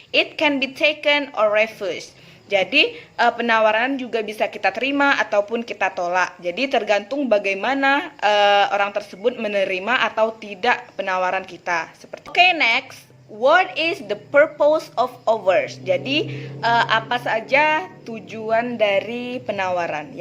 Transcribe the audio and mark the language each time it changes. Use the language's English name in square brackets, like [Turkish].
[English] It can be taken or refused. [Indonesian] Jadi penawaran juga bisa kita terima ataupun kita tolak. Jadi tergantung bagaimana orang tersebut menerima atau tidak penawaran kita. [English] Okay, next. What is the purpose of offers? [Indonesian] Jadi apa saja tujuan dari penawaran?